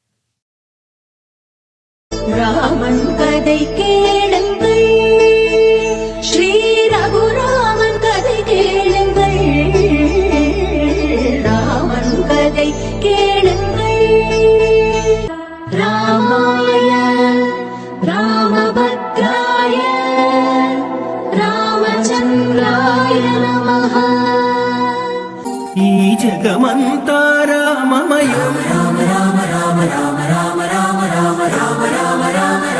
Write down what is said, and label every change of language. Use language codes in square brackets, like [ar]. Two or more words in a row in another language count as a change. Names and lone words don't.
[ta] ராமன் கதை கேளுங்கள், ஸ்ரீ ரகுராமன் கதை கேளுங்கள். ராமன் கதை கேளுங்கள். [sa] रामाय रामभद्राय रामचन्द्राय नमः. [te] ఈ జగమంతా రామమయం. రామ రామ రామ రామ రామ రామ రామ రామ రామ రామ.